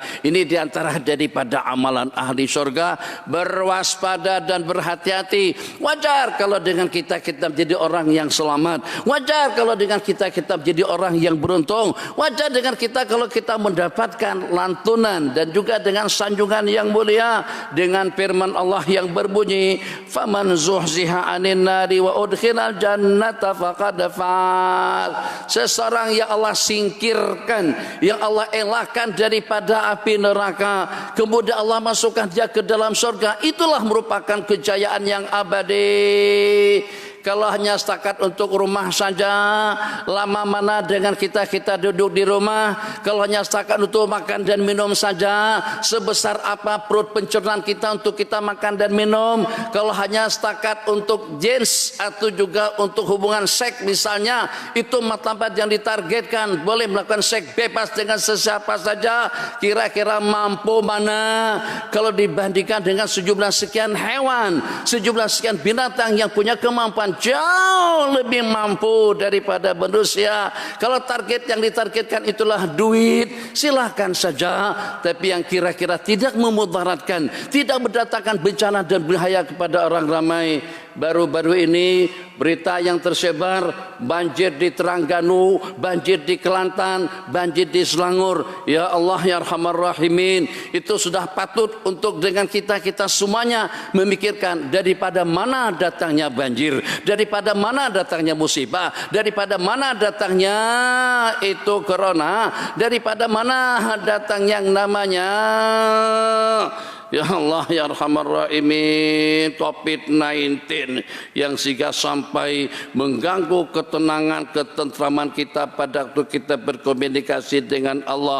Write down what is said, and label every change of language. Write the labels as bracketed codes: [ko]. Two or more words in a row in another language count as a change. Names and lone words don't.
[ms] Ini diantara daripada amalan ahli surga, berwaspada dan berhati-hati. Wajar kalau dengan kita menjadi orang yang selamat, wajar kalau dengan kita menjadi orang yang beruntung, wajar dengan kita kalau kita mendapatkan lantunan dan juga dengan sanjungan yang mulia, dengan firman Allah yang berbunyi, [ar] فمن زحزح عن النار وأدخل الجنة فقد فاز. [ms] Seseorang yang Allah singkirkan, yang Allah elakkan daripada api neraka, kemudian Allah masukkan dia ke dalam surga, itulah merupakan kejayaan yang abadi. Kalau hanya setakat untuk rumah saja, lama mana dengan kita duduk di rumah. Kalau hanya setakat untuk makan dan minum saja, sebesar apa perut pencernaan kita untuk kita makan dan minum. Kalau hanya setakat untuk jins atau juga untuk hubungan seks misalnya, itu martabat yang ditargetkan, boleh melakukan seks bebas dengan sesiapa saja. Kira-kira mampu mana kalau dibandingkan dengan sejumlah sekian hewan, sejumlah sekian binatang yang punya kemampuan jauh lebih mampu daripada manusia. Kalau target yang ditargetkan itulah duit, silahkan saja. Tapi yang kira-kira tidak memudaratkan, tidak mendatangkan bencana dan bahaya kepada orang ramai. Baru-baru ini berita yang tersebar, banjir di Terengganu, banjir di Kelantan, banjir di Selangor. [ar] يا الله يا أرحم الراحمين, [ms] itu sudah patut untuk dengan kita semuanya memikirkan daripada mana datangnya banjir, daripada mana datangnya musibah, daripada mana datangnya itu corona, daripada mana datang yang namanya [ar] Ya Allah ya Arhamar Rahimin, [ms] COVID-19 yang sehingga sampai mengganggu ketenangan, ketentraman kita pada waktu kita berkomunikasi dengan Allah.